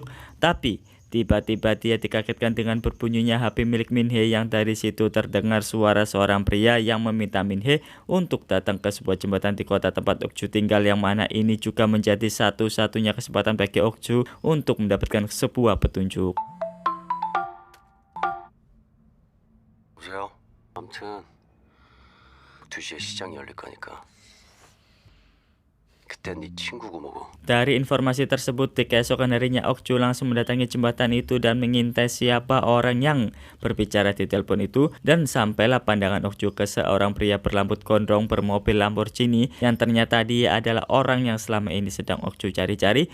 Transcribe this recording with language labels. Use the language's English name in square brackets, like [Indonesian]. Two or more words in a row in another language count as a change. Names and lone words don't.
[Indonesian] Tapi tiba-tiba dia dikagetkan dengan berbunyinya HP milik Minhe, yang dari situ terdengar suara seorang pria yang meminta Minhe untuk datang ke sebuah jembatan di kota tempat Okju tinggal, yang mana ini juga menjadi satu-satunya kesempatan bagi Okju untuk mendapatkan sebuah petunjuk. [Korean] 보세요. 아무튼 2시에 시장이 열릴 거니까 그땐 네 친구고 뭐고. [Indonesian] Dari informasi tersebut, di keesokan harinya Okju langsung mendatangi jembatan itu dan mengintai siapa orang yang berbicara di telepon itu, dan sampailah pandangan Okju ke seorang pria berrambut gondrong bermobil Lamborghini yang ternyata dia adalah orang yang selama ini sedang Okju cari-cari.